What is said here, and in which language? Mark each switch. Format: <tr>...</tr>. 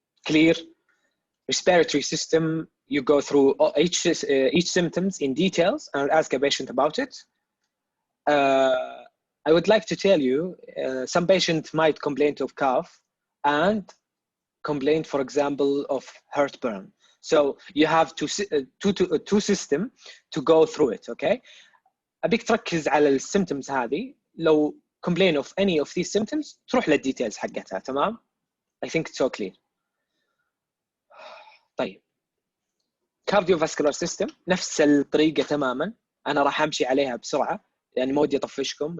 <en>Clear respiratory system. You go through each symptoms in details and ask a patient about it. I would like to tell you, some patients might complain of cough and complaint, for example, of heartburn. So you have two system to go through it. Okay.</en> <ar>أبيك تركز على السيمتومز هذه.</ar> <en>لو complain of any of these symptoms</en> <ar>تروح للديتيلز حقتها. تمام.</ar> <en>I think it's so clear.</en> <ar>طيب cardiovascular system نفس الطريقة تماما. أنا راح أمشي عليها بسرعة يعني ما ودي أطفشكم.</ar>